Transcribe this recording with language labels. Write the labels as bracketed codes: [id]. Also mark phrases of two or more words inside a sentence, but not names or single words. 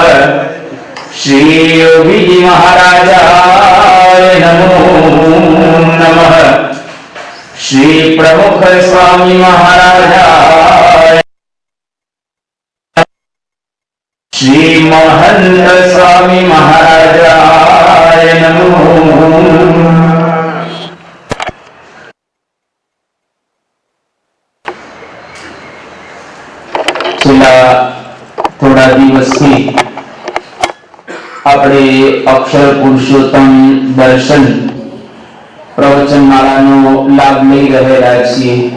[sa] श्री योगी जी महाराजाय नमो नमः। श्री प्रमुख स्वामी महाराजाय, श्री महंत स्वामी महाराजाय नमो। [gu] છેલ્લા થોડા દિવસથી આપણે અક્ષર પુરુષોત્તમ દર્શન પ્રવચનમાળાનો લાભ લઈ રહેલા છીએ।